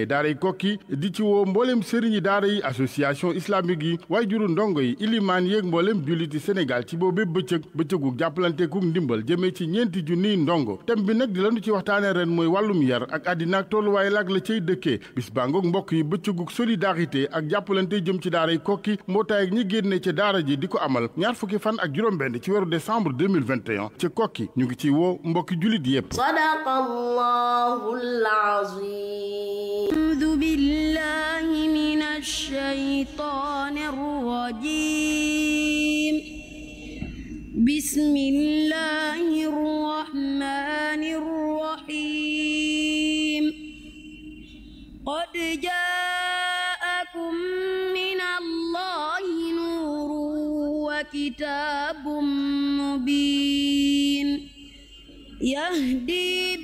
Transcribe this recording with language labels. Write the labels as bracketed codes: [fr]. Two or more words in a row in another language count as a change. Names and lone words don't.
[wo] daaray Kokki di ci woo mboolem sëriñi daara yi [fr] association islamique [wo] yi waaye juru ndongo yi ilimaan yeeg mboolem julliti Sénégal ci boobee bëccëgu jàppalanteeku ndimbal jëmee ci ñeenti junniy ndongo thème bi nag di lañu ci waxtaane ren mooy wàllum yar ak àddina ak tolluwaay laak la cay dëkkee bis baa ngoog mbokk yi bëccëgu solidarité ak jàppalante jëm ci daaray Kokki mbootaay ak ñi génne ca daara ji di ko amal ñaar fukki fan ak juróom-benn ci weeru décembre 2021 ca Kokki ñu ngi ci woo mbokki jullit yépp [ar] صدق الله العظيم أعوذ بالله من الشيطان الرجيم بسم الله الرحمن الرحيم قد جاءكم من الله نور وكتاب مبين يهدي